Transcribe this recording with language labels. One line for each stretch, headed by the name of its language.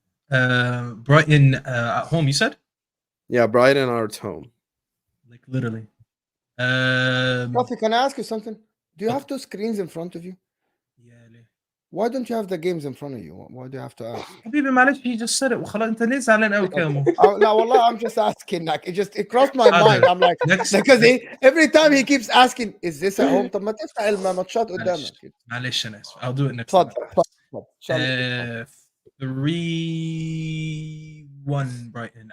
English: Brighton at home, you said? Yeah, Brighton are at home. Like literally. Rafi, can I ask you something? Do you have two screens in front of you? Yeah. Why don't you have the games in front of you? Why do you have to ask?
Arabic: حبيبي معلش
English: he just said it
Arabic: وخلاص انت ليه زعلان قوي كده مو؟
English: No, wallah, I'm just asking. Like it crossed my mind. I'm like, because every time he keeps asking, is this at home?
Arabic: طب ما تفتح الماتشات قدامك. معلش انا اسف.
English: I'll do it next
Arabic: تفضل
English: time. 3-1 Brighton.